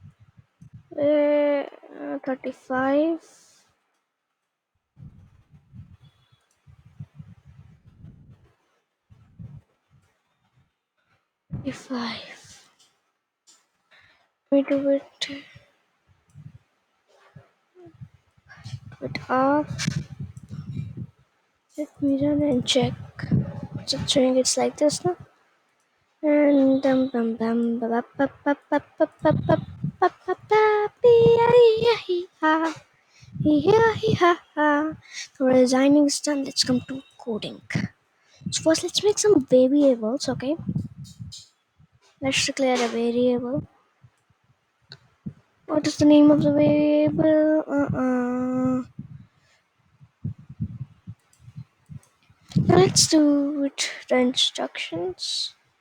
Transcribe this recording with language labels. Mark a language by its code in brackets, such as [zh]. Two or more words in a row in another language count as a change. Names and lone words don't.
[en] 35. 35. We do it up. Let me run and check. What's it showing? It's like this now. And bum bum bum ba ba ba ba ba ba ba ba ba ba ba ha ha. So designing is done. Let's come to coding. So first, let's make some variables. Okay. Let's declare a variable. What is the name of the variable? Now let's do it the instructions.